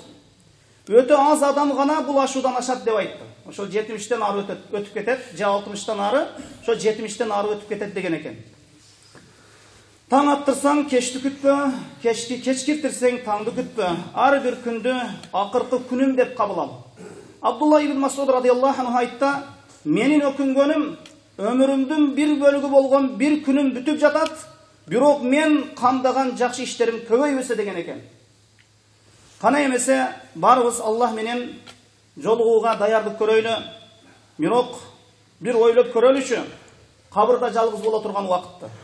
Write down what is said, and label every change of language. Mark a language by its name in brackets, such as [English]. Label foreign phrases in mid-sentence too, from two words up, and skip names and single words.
[Kyrgyz] Өтө аз адам гана бул ашуудан ашат деп айтты. Ошол 70-тен ары өтүп кетет, же 60-тан ары, ошо 70-тен ары өтүп кетет деген экен. Таң аттырсаң кечти күтпө, кеч киртирсең таңды күтпө. Ар бир күндү акыркы күнүм деп кабыл ал. Абдулла ибн Масуд [Arabic] رضي الله عنه [Kyrgyz] айтты, менин өкүнгөнүм өмүрүмдүн бир бөлүгү болгон бир күнүм бүтүп жатат, бирок мен кандаган жакшы иштерим көбөйбөсө деген экен. Кана эмесе барыбыз Аллах менен жолугууга даярдык көрөйлү. Бирок бир ойлоп көрөлүчү, кабырда жалгыз боло турган убакытты.